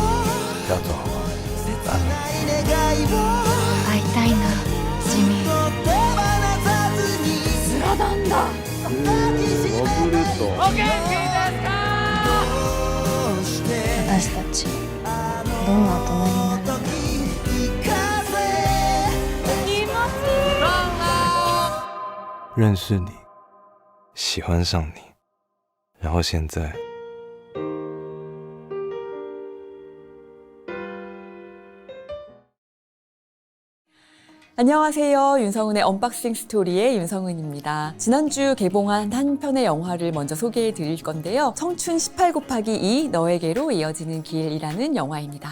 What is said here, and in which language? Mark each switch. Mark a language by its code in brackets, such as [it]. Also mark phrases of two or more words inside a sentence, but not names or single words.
[zh] 要走好吗？阿米。 [ja] 願いを会いたいなジミー。手放さずにスラダンだ。お元気ですか？どうして私たちどんな大人になるんだろう。 [zh] 认识你，喜欢上你，然后现在。 [ko] 안녕하세요. 윤성은의 언박싱 스토리의 윤성은입니다. 지난주 개봉한 한 편의 영화를 먼저 소개해 드릴 건데요. 청춘 18곱하기2 너에게로 이어지는 길이라는 영화입니다.